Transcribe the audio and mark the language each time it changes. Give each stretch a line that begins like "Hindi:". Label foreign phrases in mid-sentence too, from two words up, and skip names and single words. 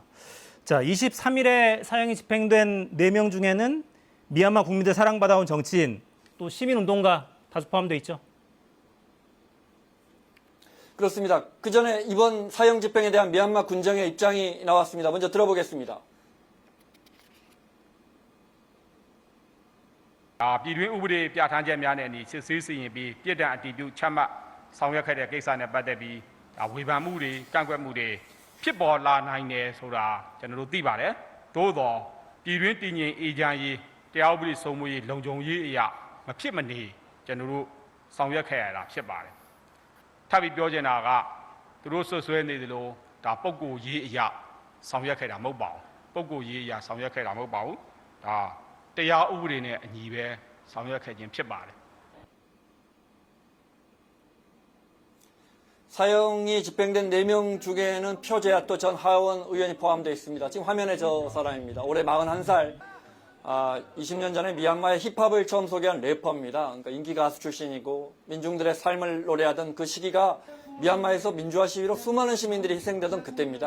Korean: 자, 23일에 사형이 집행된 4명 중에는 미얀마 국민들 사랑받아온 정치인, 또 시민운동가 다수 포함되어 있죠. 그렇습니다. 그 전에 이번 사형 집행에 대한 미얀마 군정의 입장이 나왔습니다. 먼저 들어보겠습니다.
Burmese: ပြည်တွင်းဥပဒေပြဋ္ဌာန်းချက်များနဲ့အညီစစ်ဆေးစီရင်ပြီးပြည်ထောင်အတည်ပြုချမှတ်ဆောင်ရွက်ခဲ့တဲ့ကိစ္စနဲ့ပတ်သက်ပြီးဝေဖန်မှုတွေက န့်ကွက်မှုတွေဖြစ်ပေါ်လာနိုင်တယ်ဆိုတာကျွန်တော်တို့သိပါတယ်။သို့သောပြည်တွင်းတည်ငြိမ်အေးချမ်းရေးတရားဥပဒေစိုးမိုးရေးလုံခြုံရေးအရာမဖြစ်မနေကျွန်တော်တို့ဆောင်ရွက်ခဲ့ရတာဖြစ်ပါတယ်။ထပ်ပြီးပြောချင်တာကသူတို့ဆွဆွဲနေသလိုဒါပုံကိုရေးအရာဆောင်ရွက်ခဲ့တာမဟုတ်ပါဘူး။ပုံကိုရေးအရာဆောင်ရွက်ခဲ့တာမဟုတ်ပါဘူး။ဒါတရားဥပဒေနဲ့အညီပဲဆောင်ရွက်ခဲ့ခြင်းဖြစ်ပါတယ်
Korean: 사형이 집행된 4명 중에는 표제아또 전 하원 의원이 포함되어 있습니다. 지금 화면에 저 사람입니다. 올해 41살, 20년 전에 미얀마의 힙합을 처음 소개한 래퍼입니다. 그러니까 인기 가수 출신이고 민중들의 삶을 노래하던 그 시기가 미얀마에서 민주화 시위로 수많은 시민들이 희생되던 그때입니다.